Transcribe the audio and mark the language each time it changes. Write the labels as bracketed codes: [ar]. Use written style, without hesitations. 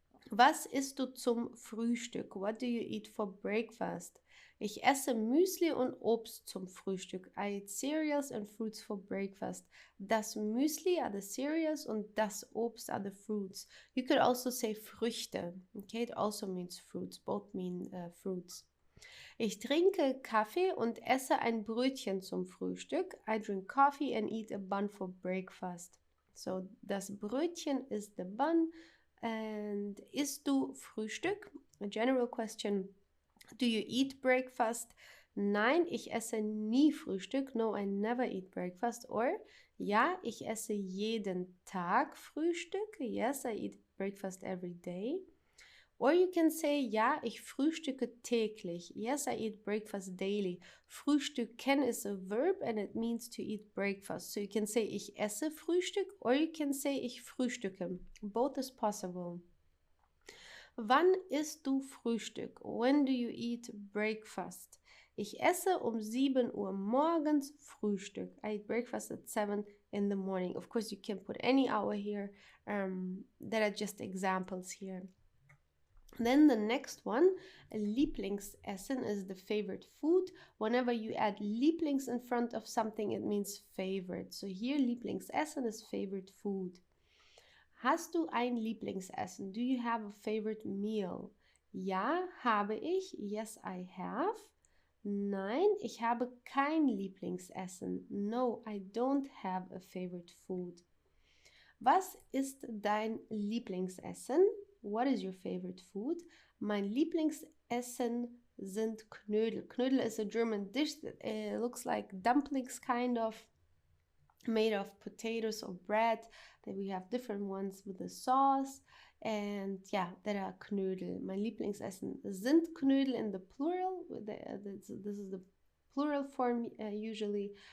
[de] Was isst du zum Frühstück? [en] What do you eat for breakfast? [de] Ich esse Müsli und Obst zum Frühstück. [en] I eat cereals and fruits for breakfast. [de] Das Müsli [en] are the cereals [de] und das Obst [en] are the fruits. You could also say Früchte. Okay, it also means fruits. Both mean fruits. [de] Ich trinke Kaffee und esse ein Brötchen zum Frühstück. [en] I drink coffee and eat a bun for breakfast. So, [de] das Brötchen [en] is the bun. And [de] isst du Frühstück? [en] A general question. Do you eat breakfast? [de] Nein, ich esse nie Frühstück. [en] No, I never eat breakfast. [de] Or, ja, ich esse jeden Tag Frühstück. [en] Yes, I eat breakfast every day. Or you can say, [de] ja, ich frühstücke täglich. [en] Yes, I eat breakfast daily. Frühstücken is a verb and it means to eat breakfast. So you can say, [de] ich esse Frühstück, [en] or you can say, [de] ich frühstücke. [en] Both is possible. [de] Wann isst du Frühstück? [en] When do you eat breakfast? [de] Ich esse 7 Uhr morgens Frühstück. [en] I eat breakfast at 7 in the morning. Of course, you can put any hour here. That are just examples here. Then the next one, Lieblingsessen is the favorite food. Whenever you add Lieblings in front of something, it means favorite. So here, Lieblingsessen is favorite food. Hast du ein Lieblingsessen? Do you have a favorite meal? [de] Ja, habe ich. [en] Yes, I have. [de] Nein, ich habe kein Lieblingsessen. [en] No, I don't have a favorite food. [de] Was ist dein Lieblingsessen? [en] What is your favorite food? [de] Mein Lieblingsessen sind Knödel. [en] Knödel is a German dish that looks like dumplings, kind of, made of potatoes or bread. Then we have different ones with the sauce. And yeah, that are Knödel. [de] Mein Lieblingsessen sind Knödel [en] in the plural. This is the plural form usually.